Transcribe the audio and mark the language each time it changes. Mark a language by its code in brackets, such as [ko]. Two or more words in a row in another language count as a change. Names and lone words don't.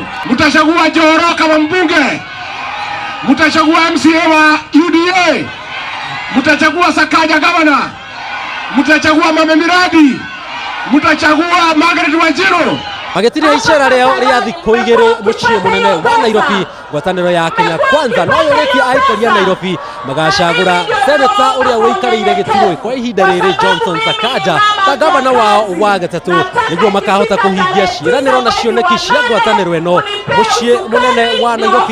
[sw] Mtachagua Njoro kama mbunge, mtachagua MCA wa UDA, mtachagua Sakaja gavana, mtachagua mama miradi, mutachagua Margaret Wanjiru. [ki] Magetiria icera reo ria thikũ igĩrĩ mũciĩ mũnene wa Nairobi, ngwatanĩro ya Kenya Kwanza no yũrĩtie aikari a Nairobi magacagũra seneta ũrĩa wĩikarĩire gĩturwa kwa ihinda rĩrĩ Johnson Sakaja ta gavana wao wa gatatũ, nĩguo makahota kũhingia ciĩranĩro na cioneki cia ngwatanĩro ĩno mũciĩ mũnene wa Nairobi.